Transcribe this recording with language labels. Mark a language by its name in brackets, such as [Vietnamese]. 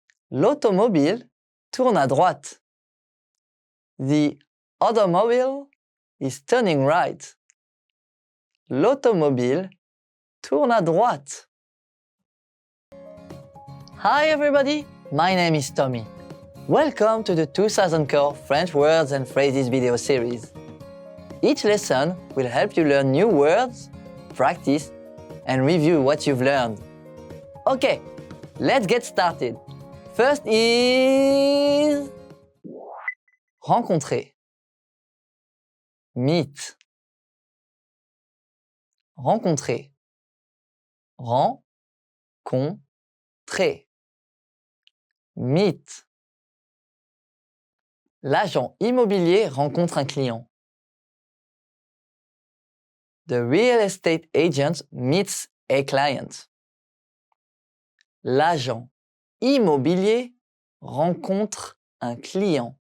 [French] L'automobile tourne à droite. [English] The automobile is turning right. [French] L'automobile tourne à droite. [English] Hi everybody, my name is Tommy. Welcome to the 2000 Core French Words and Phrases video series. Each lesson will help you learn new words, practice, and review what you've learned. Okay, let's get started. First is [French] rencontrer. [English] Meet. [French] Rencontrer. Rencontrer. [English] Meet. [French] L'agent immobilier rencontre un client. [English] The real estate agent meets a client. [French] L'agent immobilier rencontre un client.